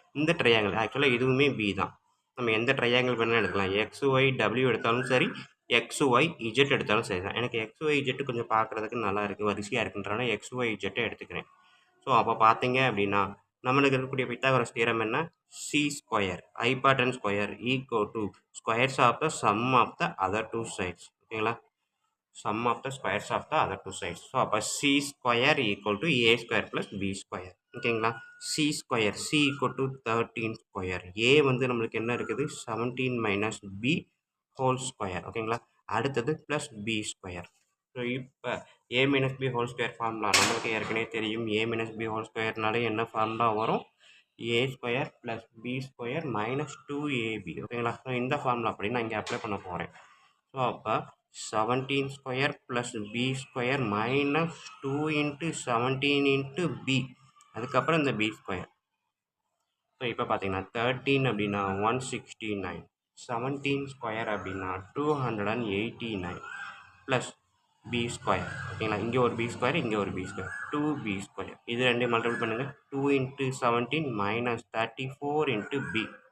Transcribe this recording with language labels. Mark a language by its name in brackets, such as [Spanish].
[Tamil] இந்த ட்ரையாங்கிள் ஆக்சுவலாக இதுவுமே பி தான். நம்ம எந்த ட்ரையாங்கிள் வேணாலும் எடுக்கலாம், XYW எடுத்தாலும் சரி, XYZ எடுத்தாலும் சரி தான். எனக்கு XYZ கொஞ்சம் பார்க்குறதுக்கு நல்லா இருக்குது, வரிசையாக இருக்குன்றனால XYZ எடுத்துக்கிறேன். ஸோ அப்போ பார்த்தீங்க அப்படின்னா நம்மளுக்கு இருக்கக்கூடிய பித்தாகரஸ் தியரம் என்ன, [English] C square hypotenuse square equal to squares of the sum of the other two sides. ஓகேங்களா, sum of the squares of the other two sides. So அப்போ C square equal to A square plus B square. ஓகேங்களா, C square C equal to 13 square. [Tamil] A வந்து நம்மளுக்கு என்ன இருக்குது [English] 17 minus B whole square. ஓகேங்களா, அடுத்தது plus B square. [Tamil] So இப்போ A minus B whole square formula நம்மளுக்கு ஏற்கனவே தெரியும். [English] A minus B whole squareனாலே [Tamil] என்ன ஃபார்முலா வரும், [English] A square plus B square minus 2AB. [Tamil] ஓகேங்களா, ஸோ இந்த ஃபார்முலா அப்படி நான் இங்கே அப்ளை பண்ண போகிறேன். [English] so அப்போ 17 square plus B square minus 2 into 17 into B, [Tamil] அதுக்கப்புறம் இந்த [English] B square. [Tamil] ஸோ இப்போ பார்த்தீங்கன்னா 13 அப்படின்னா 169, 17 ஸ்கொயர் அப்படின்னா 289 ப்ளஸ் B ஸ்கொயர். ஓகேங்களா, இங்கே ஒரு B ஸ்கொயர், இங்கே ஒரு B ஸ்கொயர், 2B ஸ்கொயர். இது ரெண்டையும் மல்டிபிள் பண்ணுங்கள், [English] 2 into 17 minus 34 into B.